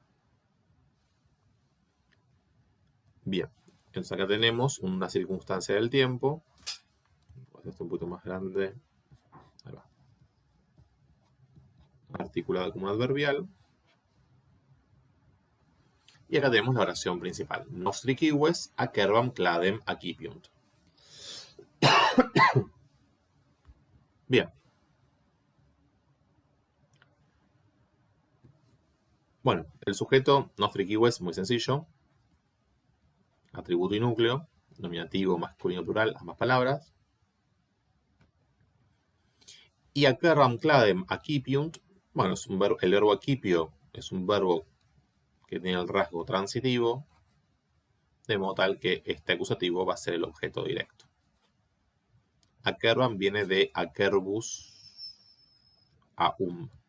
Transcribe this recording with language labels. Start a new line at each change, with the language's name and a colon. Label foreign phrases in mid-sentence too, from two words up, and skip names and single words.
Spanish: Bien, entonces acá tenemos una circunstancia del tiempo. Voy a hacer esto un poquito más grande. Ahí va. Articulada como un adverbial. Y acá tenemos la oración principal.
Latin: Nostri cives acerbam cladem accipiunt.
Spanish: Bien. Bueno, el sujeto
Latin: nostri cives,
Spanish: muy sencillo. Atributo y núcleo. Nominativo, masculino, plural, ambas palabras. Y
Latin: acerbam cladem accipiunt.
Spanish: Bueno, es un verbo, el verbo accipio es un verbo que tiene el rasgo transitivo. de modo tal que este acusativo va a ser el objeto directo. Acerban viene de
Latin: acerbus aum.